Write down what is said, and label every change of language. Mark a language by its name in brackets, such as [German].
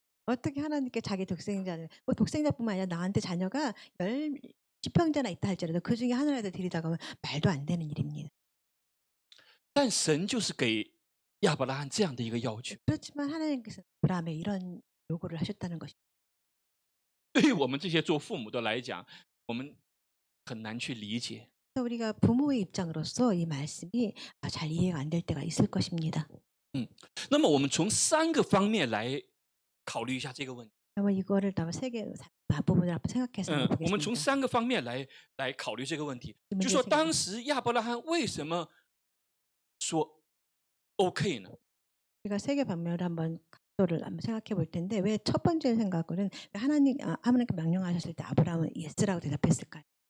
[Korean] 어떻게 하나님께 자기 독생자를 뭐 독생자뿐만 아니라 나한테 자녀가 10형제나 있다 할지라도 그 중에 하나라도 드리다가 하면 말도 안 되는 일입니다. [Chinese] 但神就是给亚伯拉罕这样的一个要求， [Korean] 그렇지만 하나님께서 아브라함에 이런 요구를 하셨다는 것입니다. [Chinese] 对于我们这些做父母的来讲，我们很难去理解。 [Korean] 그래서 우리가 부모의 입장으로서 이 말씀이 잘 이해가 안 될 때가 있을 것입니다. [Chinese] 那么我们从3个方面来考虑一下这个问题。 [Korean] 그러면 이거를 다음 세개 부분을 한번 생각해서 [Chinese] 我们从 [Korean] 보겠습니다. [Chinese] 3个方面来考虑这个问题，你们就说当时亚伯拉罕为什么说 OK 呢？ [Korean] 우리가 세개 방면을 한번 각도를 한번 생각해 볼 텐데 왜 첫 번째 생각은 왜 하나님께 명령하셨을 때 아브라함은 예스라고 대답했을까요?